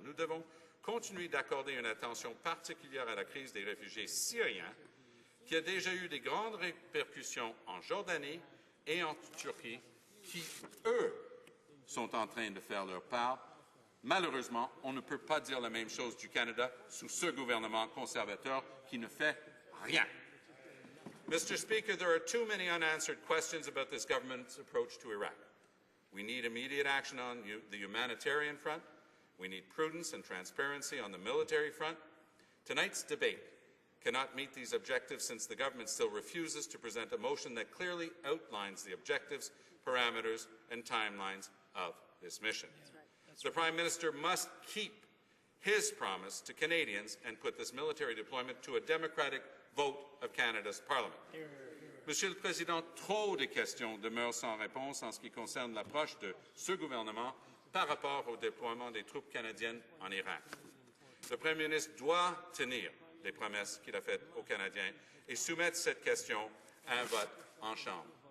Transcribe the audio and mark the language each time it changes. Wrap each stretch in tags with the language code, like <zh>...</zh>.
<fr>Nous devons continuer d'accorder une attention particulière à la crise des réfugiés syriens, qui a déjà eu des grandes répercussions en Jordanie et en Turquie, qui, eux, sont en train de faire leur part. Malheureusement, on ne peut pas dire la même chose du Canada sous ce gouvernement conservateur qui ne fait rien.</fr> <en>Mr. Speaker, there are too many unanswered questions about this government's approach to Iraq. We need immediate action on the humanitarian front. We need prudence and transparency on the military front. Tonight's debate cannot meet these objectives since the government still refuses to present a motion that clearly outlines the objectives, parameters, and timelines of this mission. The Prime Minister must keep his promise to Canadians and put this military deployment to a democratic vote of Canada's Parliament.</en> <fr>Monsieur le Président, trop de questions demeurent sans réponse en ce qui concerne l'approche de ce gouvernement par rapport au déploiement des troupes canadiennes en Irak. Le Premier ministre doit tenir les promesses qu'il a faites aux Canadiens et soumettre cette question à un vote en Chambre.</fr>